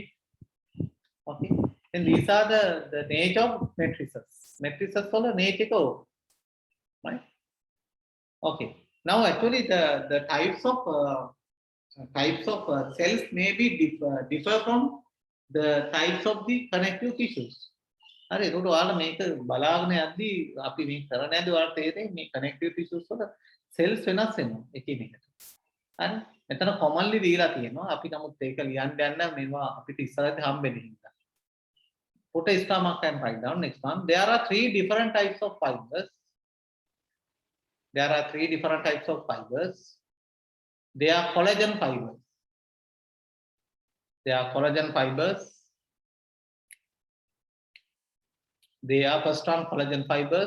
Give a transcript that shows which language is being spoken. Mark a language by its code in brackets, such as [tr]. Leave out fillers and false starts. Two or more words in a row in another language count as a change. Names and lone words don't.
[en] Okay, and these are the nature of matrices. Matrices are the nature, right? Okay. Now, actually, the types of cells may be differ from the types of the connective tissues. अरे तो वाला [si] මේක බලාගෙන යද්දී අපි මේ කරන යද්දී ඔයාලට තේරෙන්නේ මේ [en] connective tissues [si] වල cells වෙනස් වෙනවා එකිනෙකට. හරි? මෙතන commonly දීලා තියෙනවා. අපි නමුත් ඒක ලියන්න යන්න මේවා අපිට ඉස්සරහදී හම්බෙන්නේ හින්දා. [en] Put a star mark and write down. Next one. There are three different types of fibers. There are three different types of fibers. They are collagen fibers. They are collagen fibers. They are first one collagen fibers.